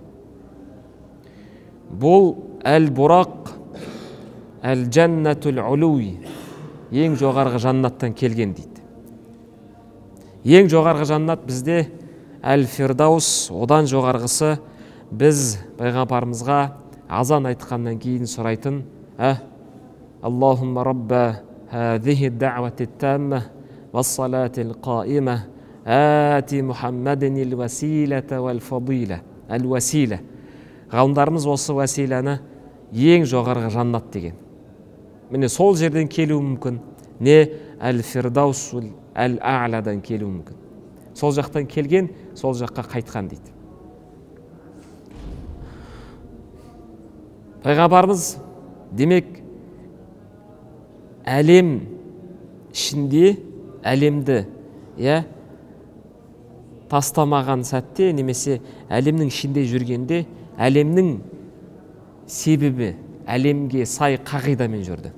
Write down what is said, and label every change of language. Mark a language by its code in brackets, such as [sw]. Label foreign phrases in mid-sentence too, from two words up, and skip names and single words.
[kk] Бұл Әл-Бурақ Әл-Джаннатул Улуи, ең жоғарғы жаннаттан келген дейді. Ең жоғарғы жаннат бізде Әл-Фирдаус, одан жоғарғысы біз Пайғамбарымызға азан айтқаннан кейін сұрайтын: [ar] اللهم رب هذه الدعوة التامة والصلاة القائمة آت محمدا الوسيلة والفضيلة. [kk] Әл-Васила. Ғалымдарымыз осы василаны ең жоғарғы жаннат деген. Міне сол жерден келуі мүмкін. Не Әл-Фирдаус Әл-А'ладан келуі мүмкін. Сол жақтан келген, сол жаққа қайтқан дейді. Пайғамбарымыз демек әлем ішінде әлемді тастамаған сәтте, немесе әлемнің ішінде жүргенде әлемнің себебі әлемге сай қағидамен жүрді.